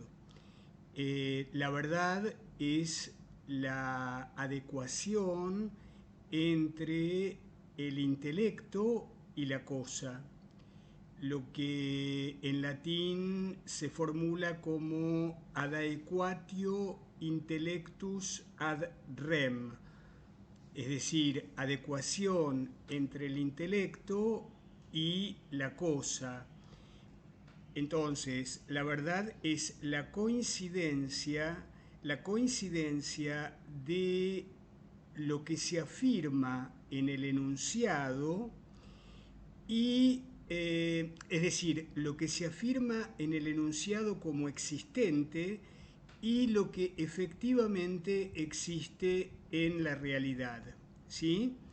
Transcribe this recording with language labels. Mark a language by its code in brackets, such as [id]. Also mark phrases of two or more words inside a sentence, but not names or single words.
[es] La verdad es la adecuación entre el intelecto y la cosa, lo que en latín se formula como [la] ad aequatio intellectus ad rem, [es] es decir, adecuación entre el intelecto y la cosa. Entonces, la verdad es la coincidencia de lo que se afirma en el enunciado y, es decir, lo que se afirma en el enunciado como existente y lo que efectivamente existe en la realidad, ¿sí?